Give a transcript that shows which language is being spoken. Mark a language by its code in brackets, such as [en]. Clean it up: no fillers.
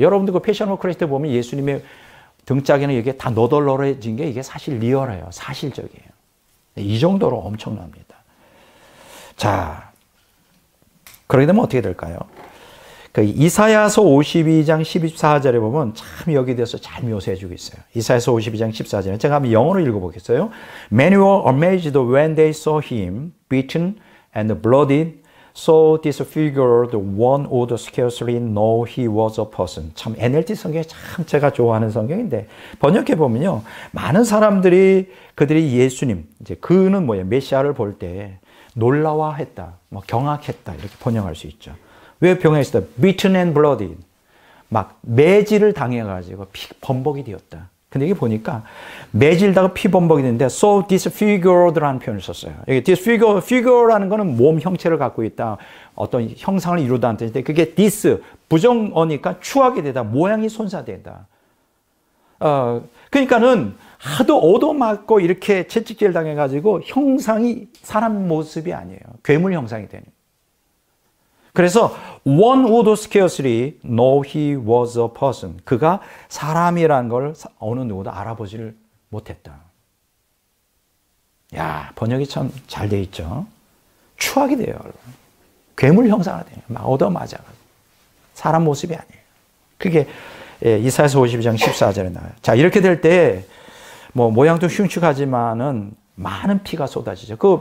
[ko] 여러분들 그 패션 오브 크라이스트 보면 예수님의 등짝에는 이게 다 너덜너덜해진 게 이게 사실 리얼해요. 사실적이에요. 이 정도로 엄청납니다. 자, 그러게 되면 어떻게 될까요? 그 이사야서 52장 14절에 보면 참 여기에 대해서 잘 묘사해 주고 있어요. 이사야서 52장 14절에 제가 한번 영어로 읽어보겠어요. [en] Many were amazed when they saw him beaten and bloodied, so disfigured one would scarcely know he was a person. [ko] 참 NLT 성경이 참 제가 좋아하는 성경인데 번역해 보면요, 많은 사람들이 그들이 예수님, 이제 그는 뭐예요? 메시아를 볼 때 놀라워했다, 뭐 경악했다 이렇게 번역할 수 있죠. 왜 병했어? [en] Beaten and bloodied. [ko] 막 매질을 당해가지고 피 범벅이 되었다. 근데 이게 보니까 매질다가 피 범벅이 되는데 [en] so disfigured [ko] 라는 표현을 썼어요. 여기 figure라는 거는 몸 형체를 갖고 있다. 어떤 형상을 이루다는 뜻인데 그게 부정어니까 추하게 되다. 모양이 손사되다. 그러니까는 하도 얻어맞고 이렇게 채찍질 당해가지고 형상이 사람 모습이 아니에요. 괴물 형상이 되는. 그래서 [en] one would scarcely know he was a person. [ko] 그가 사람이라는 걸 어느 누구도 알아보지를 못했다. 야, 번역이 참 잘 돼 있죠. 추하게 돼요. 괴물 형상화 돼요. 막 얻어맞아. 사람 모습이 아니에요. 그게 이사야서 52장 14절에 나와요. 자, 이렇게 될 때 뭐 모양도 흉측하지만은 많은 피가 쏟아지죠.